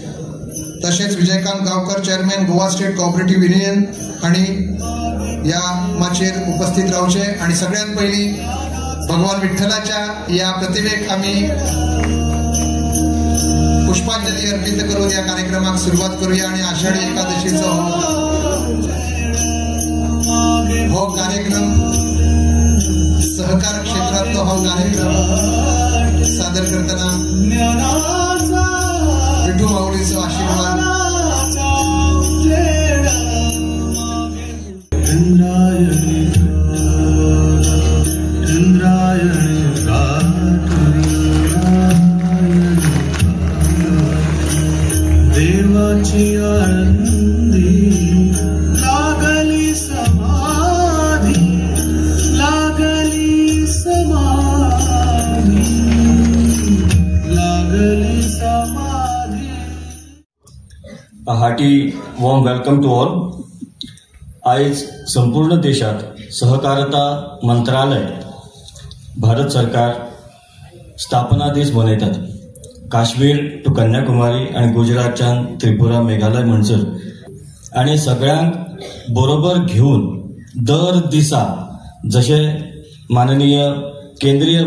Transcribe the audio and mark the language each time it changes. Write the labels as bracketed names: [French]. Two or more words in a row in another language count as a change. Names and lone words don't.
[Konkani] तसेच विजयकांत गावकर चेअरमॅन गोवा स्टेट कोऑपरेटिव्ह युनियन आणि या माचेर उपस्थित रावचे आणि सगळ्यात पहिली भगवान विठ्ठलाच्या या प्रतिमेक आम्ही पुष्पांजली अर्पित करून या कार्यक्रमाक सुरुवात करूया आणि आषाढी एकादशीचो हो कार्यक्रम सहकार क्षेत्रातलो हो कार्यक्रम सादर करताना विठू माऊलीचो आशीर्वाद देवाची [English] A hearty warm welcome to all. [Konkani] आज संपूर्ण देशात सहकारिता मंत्रालय भारत सरकार स्थापना दीस मनयतात. काश्मीर टू कन्याकुमारी आणि गुजरातच्यान त्रिपुरा मेघालय म्हणसर आणि सगळ्यांक बरोबर घेऊन दर दिसा जसे माननीय केंद्रीय